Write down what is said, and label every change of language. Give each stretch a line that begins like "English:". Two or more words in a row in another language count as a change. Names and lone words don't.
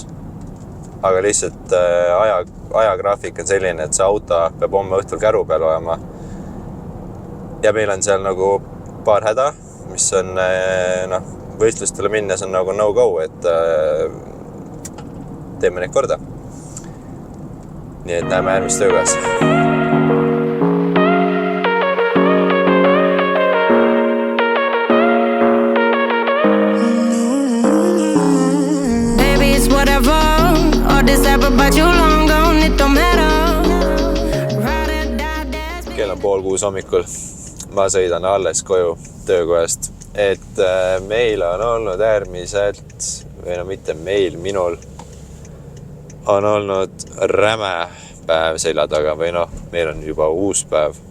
Estonian: Aga lihtsalt ajagraafik on selline, et see auto peab homme õhtul käru peal olema. ja meil on seal nagu paar häda, mis on võistlustele minnes on nagu no-go, et teeme neid korda. Nii et näeme järgmist töökohas.
English: Baby, it's whatever. All this ever but you long gone, it don't matter.
Estonian: Kell on 5:30 hommikul. Ma sõidan alles koju töökohast, et meil on olnud äärmiselt, või mitte meil, minul on olnud räme päev selja taga või meil on juba uus päev.